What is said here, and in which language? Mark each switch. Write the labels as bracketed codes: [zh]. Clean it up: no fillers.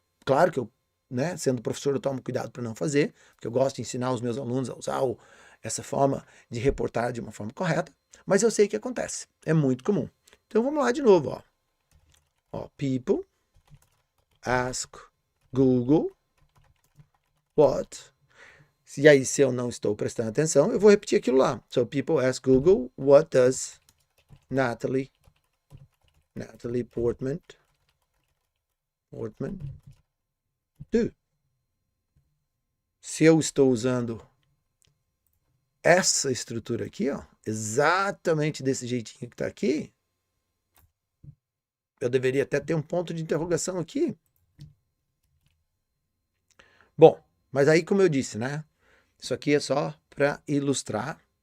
[pt] Claro que eu, né, sendo professor, eu tomo cuidado para não fazer, porque eu gosto de ensinar os meus alunos a usar essa forma de reportar de uma forma correta, mas eu sei que acontece. É muito comum. Então vamos lá de novo, ó. [en] Ó, people ask Google what. [pt] E aí, se eu não estou prestando atenção, eu vou repetir aquilo lá. [en] So, people ask Google, what does Natalie Portman do? [pt] Se eu estou usando essa estrutura aqui, ó, exatamente desse jeitinho que está aqui, Eu deveria até ter um ponto de interrogação aqui. Bom, mas aí, como eu disse, né? Isso aqui é só para ilustrar.